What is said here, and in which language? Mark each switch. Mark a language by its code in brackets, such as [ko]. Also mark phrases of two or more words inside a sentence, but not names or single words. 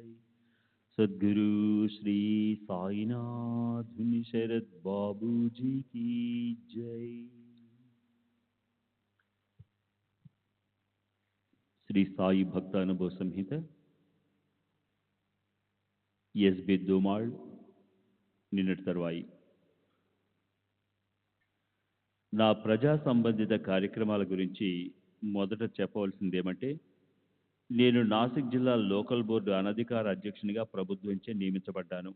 [hi] सद्गुरु श्री साईनाथ शरद बाबू जी की जय। [te] श्री साई भक्त अनुभव संहित ఎస్బి దోమాళ్ నిన్నటి తర్వాయి. నా ప్రజా సంబంధిత కార్యక్రమాల గురించి మొదట చెప్పవలసిందేమంటే, నేను నాసిక్ జిల్లా లోకల్ బోర్డు అనధికార అధ్యక్షునిగా ప్రభుత్వంచే నియమించబడ్డాను.